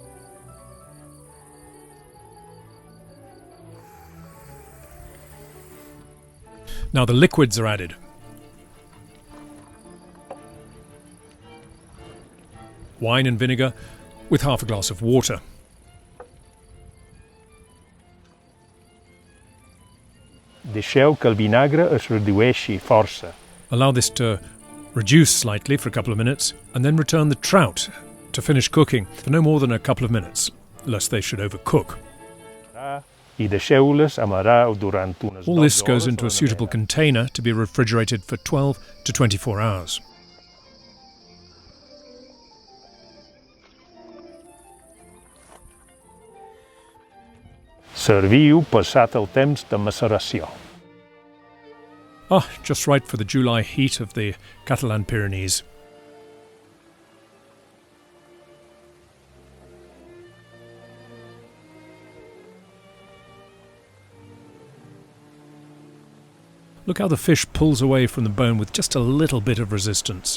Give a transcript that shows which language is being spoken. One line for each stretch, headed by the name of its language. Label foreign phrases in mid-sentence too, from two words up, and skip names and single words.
English: Now the liquids are added. Wine and vinegar with half a glass of water.
Catalan: Deixeu que el vinagre es redueixi força.
English: Allow this to reduce slightly for a couple of minutes, and then return the trout to finish cooking for no more than a couple of minutes, lest they should overcook.
Catalan: I deixeu-les amarar durant unes 12 hores.
English: All this goes into a suitable container to be refrigerated for 12 to 24 hours.
Catalan: Serviu passat el temps de maceració.
English: Ah, just right for the July heat of the Catalan Pyrenees. Look how the fish pulls away from the bone with just a little bit of resistance.